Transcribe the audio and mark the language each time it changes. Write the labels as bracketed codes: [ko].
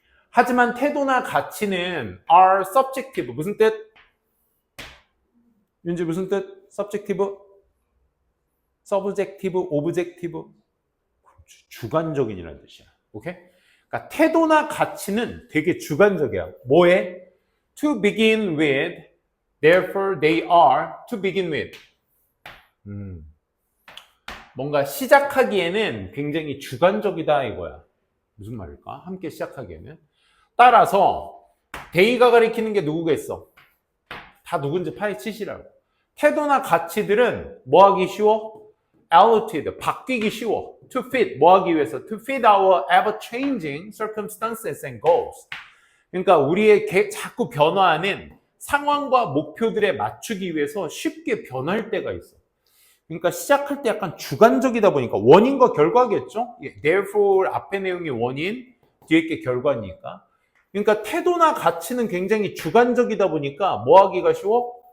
[ko] 하지만 태도나 가치는 [en] are subjective. [ko] 무슨 뜻? 윤지 무슨 뜻? subjective? [en] subjective, objective? [ko] 주관적인이라는 뜻이야. 오케이? 그러니까 태도나 가치는 되게 주관적이야. 뭐에? [en] To begin with, therefore they are to begin with. [ko] 뭔가 시작하기에는 굉장히 주관적이다 이거야. 무슨 말일까? 함께 시작하기에는. 따라서 데이가 가리키는 게 누구겠어? 다 누군지 파헤치시라고. 태도나 가치들은 뭐 하기 쉬워? Altered, 바뀌기 쉬워. [en] To fit, [ko] 뭐 하기 위해서? [en] To fit our ever-changing circumstances and goals. [ko] 그러니까 우리의 자꾸 변화하는 상황과 목표들에 맞추기 위해서 쉽게 변할 때가 있어. 그러니까 시작할 때 약간 주관적이다 보니까 원인과 결과겠죠? Therefore 앞에 내용이 원인, 뒤에 게 결과니까. 그러니까 태도나 가치는 굉장히 주관적이다 보니까 뭐 하기가 쉬워?